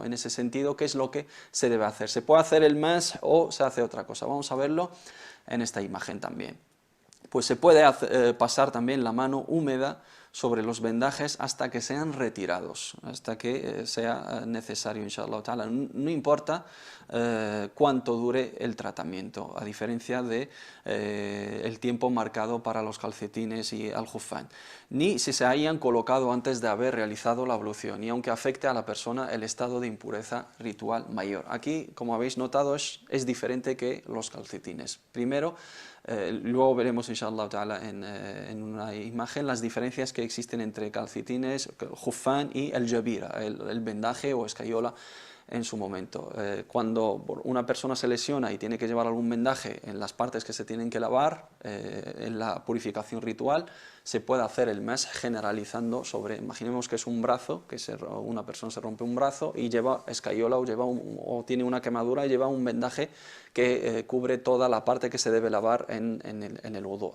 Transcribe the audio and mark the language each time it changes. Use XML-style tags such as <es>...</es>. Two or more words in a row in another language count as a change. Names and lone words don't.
<es>En ese sentido, ¿qué es lo que se debe hacer? ¿Se puede hacer el mash o se hace otra cosa? Vamos a verlo en esta imagen también. Pues se puede pasar también la mano húmeda sobre los vendajes hasta que sean retirados, hasta que sea necesario,</es> <ar>إن شاء الله تعالى.</ar> <es>No importa cuánto dure el tratamiento, a diferencia de el tiempo marcado para los calcetines y al jufán, ni si se hayan colocado antes de haber realizado la ablución, y aunque afecte a la persona el estado de impureza ritual mayor. Aquí, como habéis notado, es diferente que los calcetines. Primero, luego veremos</es> <ar>إن شاء الله تعالى</ar> <es>en una imagen las diferencias que existen entre calcetines, jufán y el jabira, el vendaje o escayola en su momento. Cuando una persona se lesiona y tiene que llevar algún vendaje en las partes que se tienen que lavar, en la purificación ritual, se puede hacer el mash generalizando sobre, imaginemos que es un brazo, que una persona se rompe un brazo y lleva escayola o tiene una quemadura y lleva un vendaje que cubre toda la parte que se debe lavar en el wudu.</es>